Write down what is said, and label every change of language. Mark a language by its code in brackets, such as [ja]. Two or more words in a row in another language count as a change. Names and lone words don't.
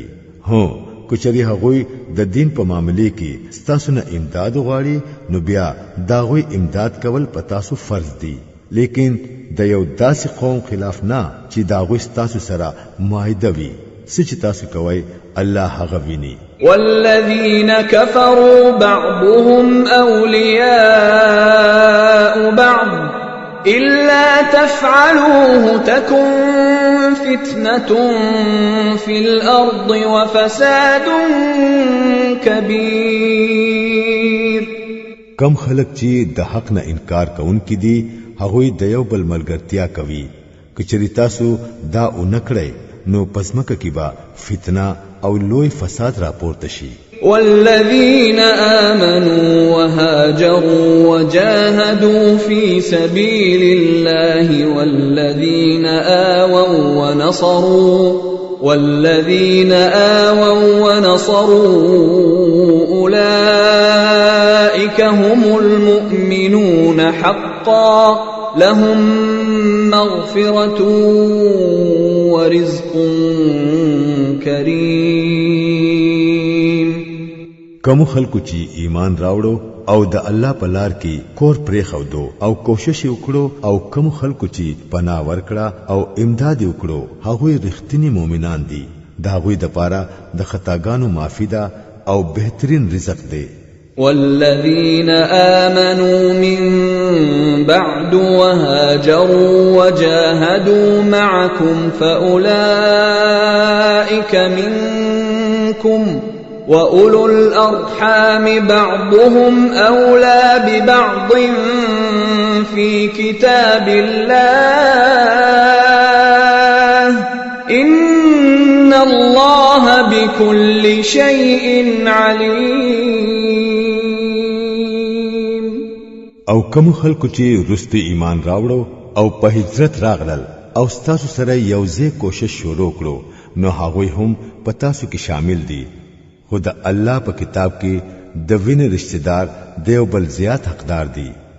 [ps] هو کچری هغوی د دین په معاملې کې ستاسو نه امداد غواړي نو بیا داغوی امداد کول پتا سو فرض دي لیکن د یو داسې قوم خلاف نه چې دا غوښ تاسو سره معاهده وي سچ تاسو کوي الله هغه ویني. [ar] والذين كفروا بعضهم أولياء بعض إلا تفعلوه تكن فتنة في الأرض وفساد كبير. [ps] کم خلق چې د حق نه انکار کوونکي دي هغوی د یو بل ملګرتیا کوي کچری تاسو دا اونکړی نو پسمکه کی با فتنه او لوی فساد راپورته شي. [ar] والذين آمنوا وهاجروا وجاهدوا في سبيل الله والذين آووا ونصروا أولئك هم المؤمنون حقا لهم مغفرة ورزق کریم. [ps] کوم خلکو چې ایمان راوړو او د الله په لار کې کور پرې خودو او کوشش وکړو او کوم خلکو چې پناه ورکړه او امداد وکړو هغه رښتینی مؤمنان دي. دا هغوی د پاره د خطاګانو معافي ده او بهترین رزق دی. [ar] والذين آمنوا من بعد وهاجروا وجاهدوا معكم فأولئك منكم وأولو الأرحام بعضهم أولى ببعض في كتاب الله إن الله بكل شيء عليم. [ps] او کوم خلکو چې رستي ایمان راوړو او په هجرت راغلل او ستاسو سره یوځای کوشش شروع کړو نو هغوی هم په تاسو کې شامل دي. خو د الله په کتاب کې د وینې رشتہ دار دیو بل زیات حقدار دي.